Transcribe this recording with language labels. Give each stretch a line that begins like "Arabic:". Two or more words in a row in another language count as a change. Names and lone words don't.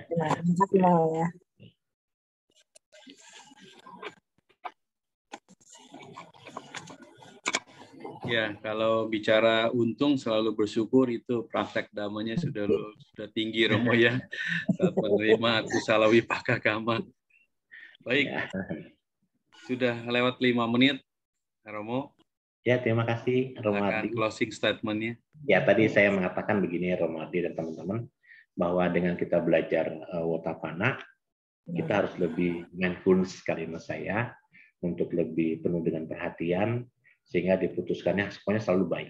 Indonesian: Terima kasih ya. Ya, kalau bicara untung selalu bersyukur, itu praktek damanya sudah tinggi Romo ya. Saat menerima
Pali: kusala wipaka kama.
Indonesian: Baik, sudah lewat 5 menit, Romo. Ya, terima kasih Romo Ardi.
English: Closing statement-
Indonesian: nya. Ya, tadi saya mengatakan begini Romo Ardi dan teman-teman, bahwa dengan kita belajar Watapana, kita harus lebih mindfulness kalimat saya, untuk lebih penuh dengan perhatian, sehingga diputuskannya semuanya selalu baik.